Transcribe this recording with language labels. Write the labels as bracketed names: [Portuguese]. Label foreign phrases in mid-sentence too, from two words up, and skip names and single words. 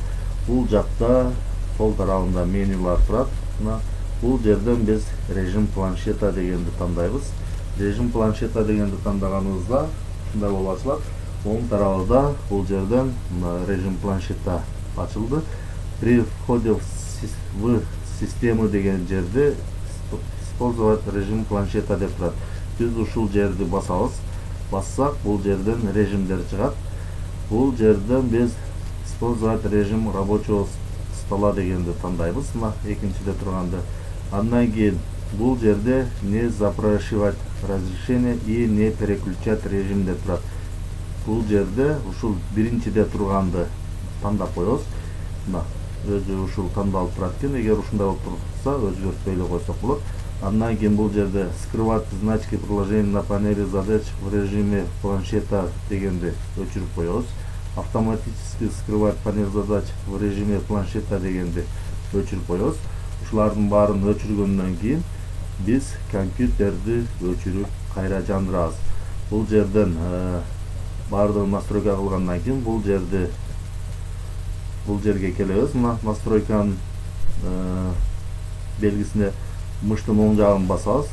[Kyrgyz] Бул жакта сол тарабында менюлар турат. Бул жерден биз [Russian] режим планшета [Kyrgyz] дегенди тандайбыз. [Russian] Режим планшета [Kyrgyz] дегенди тандаганыбызда ушундай болуп ачылат. Оң тарабында бул жерден [Russian] режим планшета [Kyrgyz] ачылды. [Russian] При входе в систему [Kyrgyz] деген жерде [Russian] использовать режим планшета [Kyrgyz] деп турат. Биз ушул жерди басабыз. Бассак бул жерден режимдер чыгат. Бул жерден биз [Russian] использовать режим рабочего стола [Kyrgyz] дегенди тандайбыз. Экинчиде турганды. Андан кийин бул жерде [Russian] не запрашивать разрешение и не переключать режим [Kyrgyz] деп турат. Бул жерде ушул биринчиде турганды тандап коебуз. Өзү ушул тандалып турат экен. Эгер ушундай болуп турса, өзгөртпөй эле койсок болот. Андан кийин бул жерде [Russian] скрывать значки приложения на панели задач в режиме планшета [Kyrgyz] дегенди өчүрүп коебуз. [Russian] Автоматически скрывать панель задач в режиме планшета [Kyrgyz] дегенди өчүрүп коебуз. Ушулардын баарын өчүргөндөн кийин биз компьютерди өчүрүп кайра жандырабыз. Бул жерден баардыгын настройка кылгандан кийин бул жерге келебиз. Настройканын белгисине мыштын оң жагын басабыз.